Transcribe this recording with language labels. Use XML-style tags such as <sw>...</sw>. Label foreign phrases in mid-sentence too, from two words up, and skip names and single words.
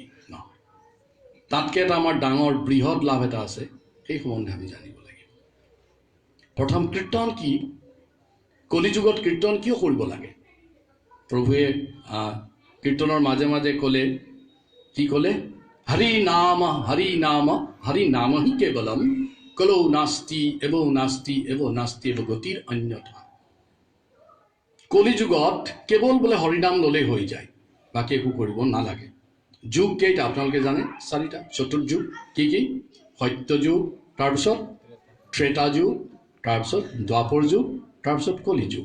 <as>নহয়, তাতকৈ এটা আমাৰ ডাঙৰ বৃহৎ লাভ এটা আছে, সেই সম্বন্ধে আমি জানিব লাগিব। প্ৰথম কীৰ্তন কি? কলিযুগত কীৰ্তন কিয় কৰিব লাগে? প্ৰভুৱে কীৰ্তনৰ মাজে মাজে ক'লে, কি ক'লে?</as> <sa>হৰি নাম হৰি নাম হৰি নাম হি কেৱলম কলৌ নাস্তি এব নাস্তি এব নাস্তি এব গতিৰ অন্যথা।</sa> <as>কলিযুগত কেৱল বোলে হৰিনাম ল'লেই হৈ যায়, বাকী একো কৰিব নালাগে। যুগ কেইটা আপোনালোকে জানে? 4টা চতুৰ্যুগ। কি কি? সত্য যুগ, তাৰপিছত ত্ৰেতা যুগ, তাৰপিছত দ্বাপৰ যুগ, তাৰপিছত কলিযুগ।</as>